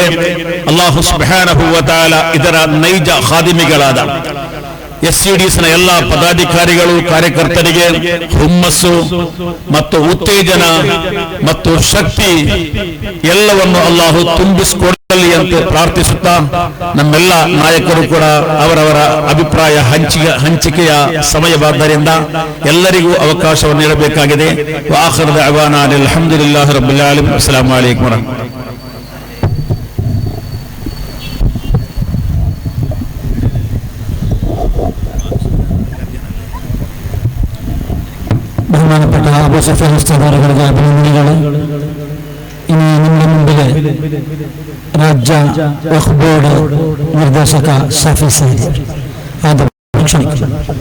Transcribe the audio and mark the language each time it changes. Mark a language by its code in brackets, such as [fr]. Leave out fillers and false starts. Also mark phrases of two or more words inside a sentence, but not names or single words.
[ar] الله سبحانه وتعالى [kn] ಇದರ ನೈಜ ಖಾದಿಮಿಗಳಾದ SCDCನ ಎಲ್ಲ ಪದಾಧಿಕಾರಿಗಳು, ಕಾರ್ಯಕರ್ತರಿಗೆ ಹುಮ್ಮಸ್ಸು ಮತ್ತು ಉತ್ತೇಜನ ಮತ್ತು ಶಕ್ತಿ ಎಲ್ಲವನ್ನು ಅಲ್ಲಾಹು ತುಂಬಿಸಿಕೊಡಲಿ ಅಂತ ಪ್ರಾರ್ಥಿಸುತ್ತಾ, ನಮ್ಮೆಲ್ಲ ನಾಯಕರು ಕೂಡ ಅವರವರ ಅಭಿಪ್ರಾಯ ಹಂಚಿಕೆಯ ಸಮಯವಾದ್ದರಿಂದ ಎಲ್ಲರಿಗೂ ಅವಕಾಶವನ್ನು ನೀಡಬೇಕಾಗಿದೆ. [ar] وآخر دعوانا الحمد لله رب العالمين. السلام عليكم ورحمة الله. [ml] ബഹുമാനപ്പെട്ട അബൂ സുഫിയാൻ ഉസ്താദുകളുടെ അഭിനന്ദനങ്ങൾ. ഇനി നമ്മുടെ മുമ്പിൽ രാജ്യ വഖഫ് ബോർഡ് നിർദ്ദേശക ഷാഫി സാഹിബ് ആദരം ക്ഷണിക്കുന്നു.